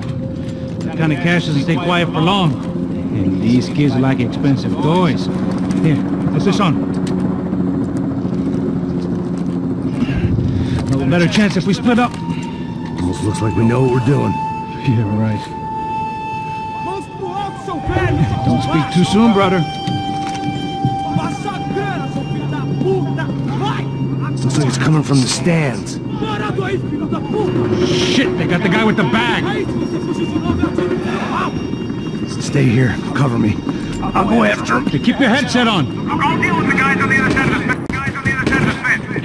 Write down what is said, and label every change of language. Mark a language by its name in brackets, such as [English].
[English] That kind of cash doesn't stay quiet for long. And these kids like expensive toys. Here, put this on. No better chance if we split up. Almost looks like we know what we're doing. Yeah, right. [Portuguese] Mãos pro alto, seu velho! [English] Don't speak too soon, brother. [Portuguese] Passa a grana, seu filho da puta! Vai! [English] Looks like it's coming from the stands. [Portuguese] Parado aí, filho da puta! [English] Shit, they got the guy with the bag. [Portuguese] Aí, se você fugir de novo, eu atiro no seu rabo! [English] Stay here. Cover me. I'll go after him. Okay, keep your headset on. Look, I'll deal with the guys on the other side of the fence. Guys on the other side of the fence.